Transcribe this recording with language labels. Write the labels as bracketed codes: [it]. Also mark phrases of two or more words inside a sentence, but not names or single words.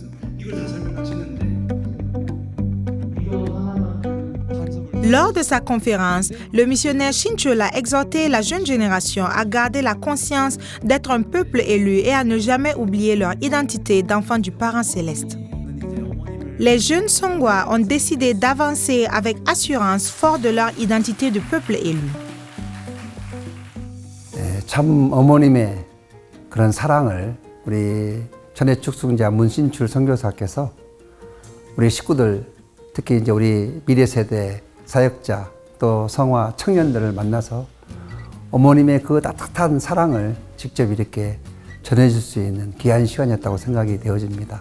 [fr] Lors de sa conférence, le missionnaire Shin-chul a exhorté la jeune génération à garder la conscience d'être un peuple élu et à ne jamais oublier leur identité d'enfants du parent céleste. Les jeunes songhois ont décidé d'avancer avec assurance fort de leur identité de peuple élu. [ko] 참 어머님의 그런 사랑을 우리 전해 축승자 문신출 선교사께서 우리 식구들, 특히 이제 우리 미래 세대 사역자 또 성화 청년들을 만나서 어머님의 그 따뜻한 사랑을 직접 이렇게 전해줄 수 있는 귀한 시간이었다고 생각이 되어집니다.